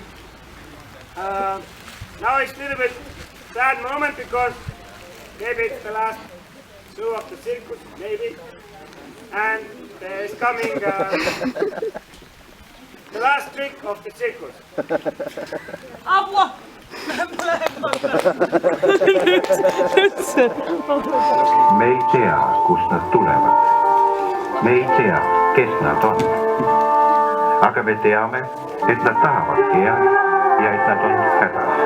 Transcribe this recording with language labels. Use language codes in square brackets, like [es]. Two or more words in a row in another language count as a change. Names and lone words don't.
[en] Now it's a little bit sad moment because maybe it's the last show of the circus, maybe. And there is coming the last trick of the circus. [fi] Apua! [et] Me ei tea, kust nad tulevad. Me ei tea, kes nad on. Aga me teame, et nad tahavad head ja et nad on hädas.